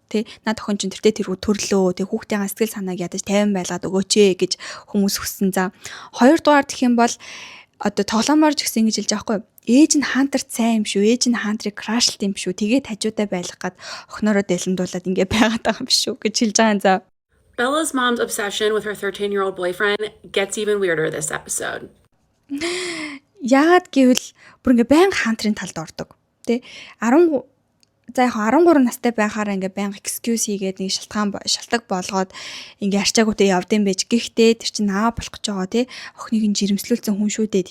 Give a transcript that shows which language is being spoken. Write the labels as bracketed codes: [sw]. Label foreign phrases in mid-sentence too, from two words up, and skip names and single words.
[mn] Тэ над охин чинь тэртээ тэргүй төрлөө. Тэ хүүхдийн сэтгэл санааг ядаж 50 байлгаад өгөөч ээ гэж хүмүүс хүссэн. За хоёрдугаар гэх юм бол одоо тоглоомоор ч гэсэн ингэж хэлж байгаа байхгүй. ээж нь Хантерт сайн юм шүү. Ээж нь Хантерыг крашлт юм шүү. Тэгээд хажуудаа байлгах гад охиноороо дэлэмдуулаад ингээ байгаад байгаа юм шүү гэж хэлж байгаа юм за. [en] Bella's mom's obsession with her 13-year-old boyfriend gets even weirder this episode. [mn] Яагаад гэвэл бүр ингээ байнга Хантерын талд ордог. Тэ 13 настай байхаараа ингээ байнга excuse хийгээд нэг шалтгаан болгоод ингээ арчаагүйтэй явдсан байж. Гэхдээ тэр чинь аа болох гэж байгаа тий. Охиныг нь жирэмслүүлсэн хүн шүү дээ.